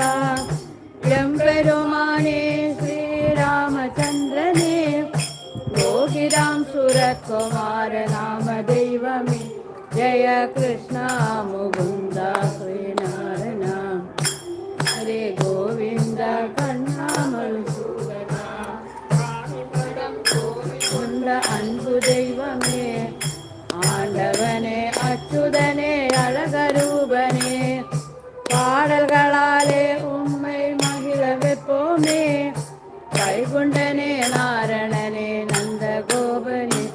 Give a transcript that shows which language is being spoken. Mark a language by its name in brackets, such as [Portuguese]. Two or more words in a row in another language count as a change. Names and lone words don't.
[Malayalam] എമ്പെരുമാനേ ശ്രീരാമചന്ദ്രനേ. യോഗിരാം സുരകുമാര നാമ ദൈവമേ. ജയ കൃഷ്ണ മുകുന്ദ ശ്രീനാരായണ. ഹരേ ഗോവിന്ദ കണ്ണാമധുസൂദന. [Tamil] கொண்ட அன்பு தெய்வமே. ஆண்டவனே அச்சுதனே அழகரூபனே. பாடல்களாலே உம்மை மகிழ வைப்போமே. வைகுண்டனே நாரணனே நந்த கோபனே.